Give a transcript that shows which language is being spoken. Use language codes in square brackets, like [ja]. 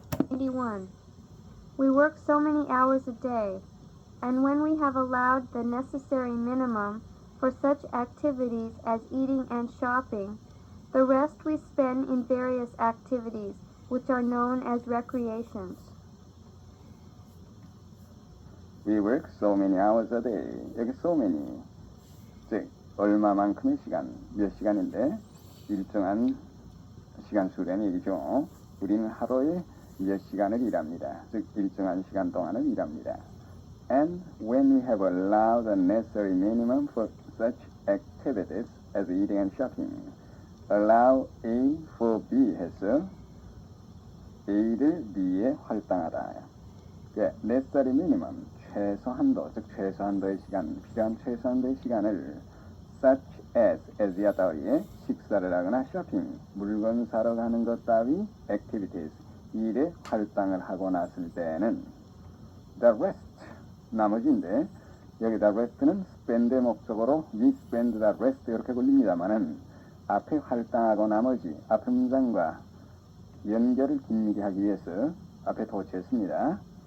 [en] We work so many hours a day, and when we have allowed the necessary minimum for such activities as eating and shopping, the rest we spend in various activities, which are known as recreations. We work so many hours a day. [ko] 여기 so many, 즉 얼마만큼의 시간, 몇 시간인데 일정한 시간 수라는 얘기죠. 우리는 하루에 몇 시간을 일합니다. 즉 일정한 시간 동안을 일합니다. [en] And when we have allowed the necessary minimum for such activities as eating and shopping, allow A for B [ko] 해서 A를 B에 할당하다. necessary minimum, 최소한도, 즉 최소한도의 시간, 필요한 최소한도의 시간을 such as야 따위에 식사를 하거나 쇼핑, 물건 사러 가는 것 따위 activities, 일에 할당을 하고 났을 때는 the rest, 나머지인데 여기다 rest는 spend의 목적으로 [en] we spend the rest [ko] 이렇게 굴립니다만은 앞에 할당하고 나머지 앞에 문장과 연결을 긴밀히 하기 위해서 앞에 도치했습니다.